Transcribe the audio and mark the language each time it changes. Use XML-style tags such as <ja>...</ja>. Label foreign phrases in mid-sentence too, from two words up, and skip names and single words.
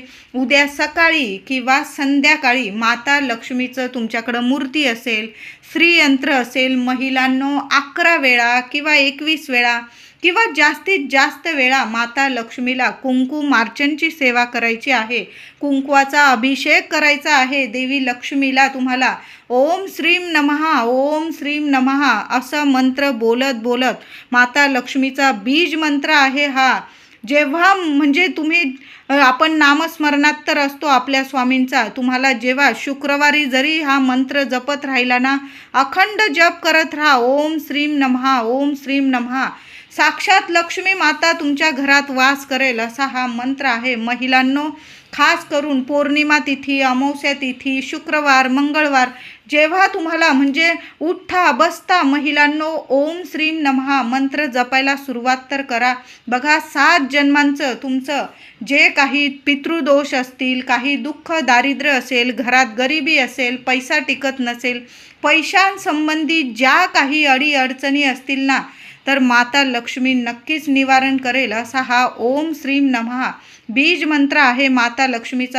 <mr>उद्या सकाळी किंवा संध्याकाळी माता लक्ष्मीचं तुमच्याकडं मूर्ती असेल, श्रीयंत्र असेल, महिलांनो 11 वेळा किंवा 21 वेळा किंवा जास्तीत जास्त वेळा माता लक्ष्मीला कुंकुमार्चनची सेवा करायची आहे. कुंकवाचा अभिषेक करायचा आहे. देवी लक्ष्मीला तुम्हाला</mr> <sa>ओम श्रीम नमः, ओम श्रीम नमः</sa> <mr>असं मंत्र बोलत बोलत, माता लक्ष्मीचा बीज मंत्र आहे हा. जेव्हा म्हणजे आपण नामस्मरणात तर असतो आपल्या स्वामींचा. तुम्हाला जेव्हा शुक्रवारी जरी हा मंत्र जपत राहिला ना, अखंड जप करत राहा</mr> <sa>ओम श्रीम नमः, ओम श्रीम नमः.</sa> <mr>साक्षात लक्ष्मी माता तुमच्या घरात वास करेल असा हा मंत्र आहे. महिलांनो, खास करून पौर्णिमा तिथी, अमावस्या तिथी, शुक्रवार, मंगळवार जेव्हा तुम्हाला म्हणजे उठता बसता महिलांनो</mr> <sa>ओम श्रीम नमः</sa> <mr>मंत्र जपायला सुरुवात तर करा. बघा 7 जन्मांचं तुमचं जे काही पितृदोष असतील, काही दुःख दारिद्र्य असेल, घरात गरिबी असेल, पैसा टिकत नसेल, पैशांसंबंधी ज्या काही अडीअडचणी असतील ना, तर माता लक्ष्मी नक्कीच निवारण करेल असा हा</mr> <sa>ओम श्रीम नमः</sa> <mr>बीज मंत्र आहे माता लक्ष्मीचा.</mr>